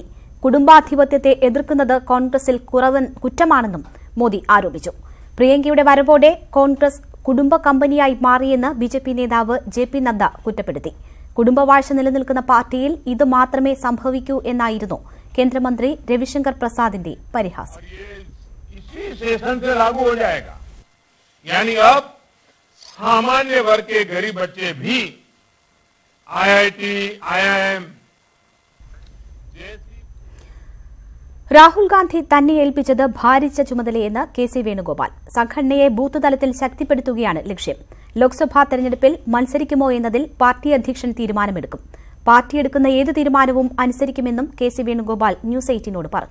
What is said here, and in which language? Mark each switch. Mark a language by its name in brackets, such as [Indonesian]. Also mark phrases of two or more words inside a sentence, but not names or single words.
[Malayalam] കുടുംബാധിപത്യത്തെ എതിർക്കുന്നത് കോൺഗ്രസിൽ കുറ്റമാണെന്നും മോദി ആരോപിച്ചു. പ്രിയങ്കയുടെ വരവോടെ കോൺഗ്രസ് കുടുംബ കമ്പനിയായി മാറിയെന്ന് ബിജെപി നേതാവ് JP നദ്ദ കുറ്റപ്പെടുത്തി. കുടുംബവാഴ്ച നിലനിൽക്കുന്ന പാർട്ടിയിൽ ഇത് മാത്രമേ സംഭവിക്കൂ എന്നായിരുന്നു കേന്ദ്രമന്ത്രി രവിശങ്കർ പ്രസാദിന്റെ പരിഹാസം. [Hindi] सामान्य वर्ग के गरीब बच्चे भी IIT, IIM [Malayalam] രാഹുൽ ഗാന്ധി തന്നെ ഏൽപ്പിച്ചത് ഭാരിച്ച ചുമതലയെന്ന് KC വേണുഗോപാൽ. സംഘടനയെ ബൂത്ത് തലത്തിൽ ശക്തിപ്പെടുത്തുകയാണ് ലക്ഷ്യം. ലോക്സഭാ തെരഞ്ഞെടുപ്പിൽ മത്സരിക്കുമോ എന്നതിൽ പാർട്ടി അധ്യക്ഷൻ തീരുമാനമെടുക്കും. പാർട്ടി എടുക്കുന്ന ഏത് തീരുമാനവും അനുസരിക്കുമെന്നും KC വേണുഗോപാൽ ന്യൂസ് 18നോട് പറഞ്ഞു.